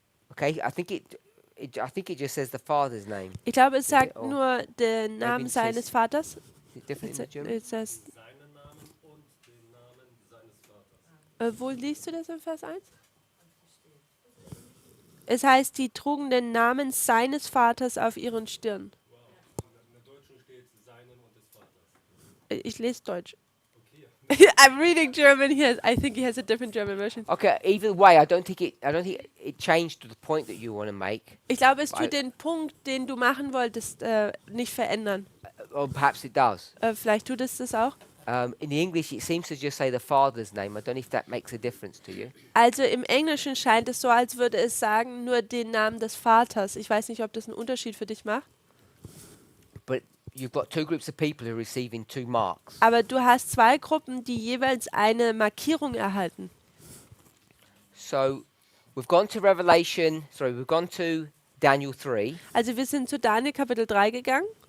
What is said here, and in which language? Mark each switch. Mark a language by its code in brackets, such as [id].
[en] Okay, I think it just says the Father's name. [de] Ich glaube, es sagt [en] Oh. [de] nur den Namen [en] it [de] seines [en] says- [de] Vaters. [en] Is it different in the German? It says, [de] Seinen Namen und den Namen seines Vaters. wo liest du das in Vers 1? Es heißt, die trugen den Namen seines Vaters auf ihren Stirn. [en] Wow. [de] In der Deutschen steht seinen und des Vaters. Ich lese Deutsch. [en] Okay. I'm reading German here. I think he has a different German version. Okay, either way, I don't think it changed to the point that you want to make, [de] Ich glaube, es Weil- tut den Punkt, den du machen wolltest, nicht verändern. [en] or perhaps it does. [de] Vielleicht tut es das auch. [en] In the English, it seems to just say the Father's name. I don't know if that makes a difference to you. [de] Also im Englischen scheint es so, als würde es sagen, nur den Namen des Vaters. Ich weiß nicht, ob das einen Unterschied für dich macht. [en] But you've got two groups of people who are receiving two marks. [de] Aber du hast zwei Gruppen, die jeweils eine Markierung erhalten. [en] So we've gone to we've gone to Daniel 3, [de] Also wir sind zu Daniel Kapitel 3 gegangen,